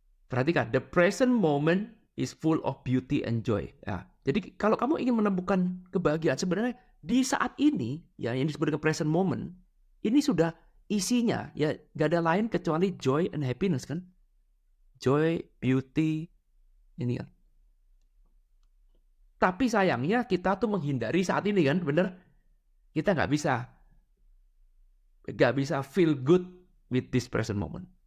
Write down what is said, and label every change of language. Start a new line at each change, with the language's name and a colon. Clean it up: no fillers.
Indonesian: Perhatikan,
English: the present moment is full of beauty and joy.
Indonesian: Ya, jadi kalau kamu ingin menemukan kebahagiaan sebenarnya di saat ini, ya yang disebut dengan present moment, ini sudah isinya ya nggak ada lain kecuali
English: joy and happiness
Indonesian: kan? Joy, beauty, ini kan. Tapi sayangnya kita tuh menghindari saat ini kan, bener? Kita nggak bisa
English: feel good with this present moment.